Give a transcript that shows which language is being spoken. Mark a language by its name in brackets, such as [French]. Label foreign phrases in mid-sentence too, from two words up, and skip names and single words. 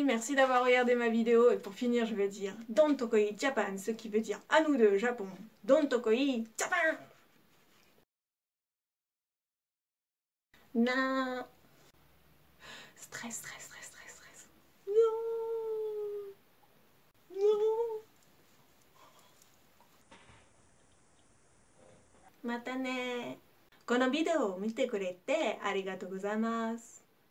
[French] Merci d'avoir regardé ma vidéo. Et pour finir, je vais dire [Japanese] どんとこい [French] Japan, ce qui veut dire à nous deux Japon. [Japanese] どんとこい Japan! Non. [French] Stress. Non. Non. [Japanese] またね。このビデオを見てくれてありがとうございます。